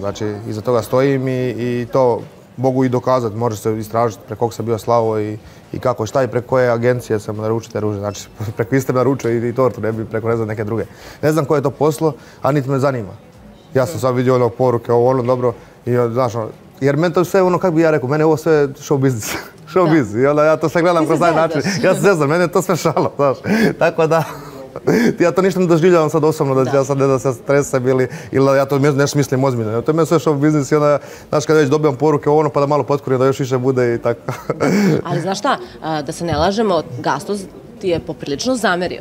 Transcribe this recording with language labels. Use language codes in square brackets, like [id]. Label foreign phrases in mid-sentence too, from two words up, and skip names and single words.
[bs] Znači, iza toga stojim i to mogu i dokazati, može se istražiti preko kog sam bio slao i kako šta i preko koje agencije sam naručio te ruže. Znači, preko iste naručio i tortu, ne bi preko ne znam neke druge. Ne znam ko je to poslao, a niti me zanima. Ja sam sad vidio ono poruke, ovo dobro, i znaš, jer meni to sve ono, kako bi ja rekao, mene je ovo sve [en] show business. Show business. [bs] I onda ja to sve gledam kroz taj način. Ja se zezam, mene je to sve šalo, znaš. Tako da, ja to ništa ne doživljavam sad osobno, da ja sad ne da se stresam ili ja to nešto mislim ozbiljno. To je meni sve [en] show business [bs] i onda, znaš, kada već dobijam poruke ono pa da malo potkurim, da još više bude i tako. [sr] Ali znaš šta, da se ne lažemo, Gastoz ti je poprilično zamerio.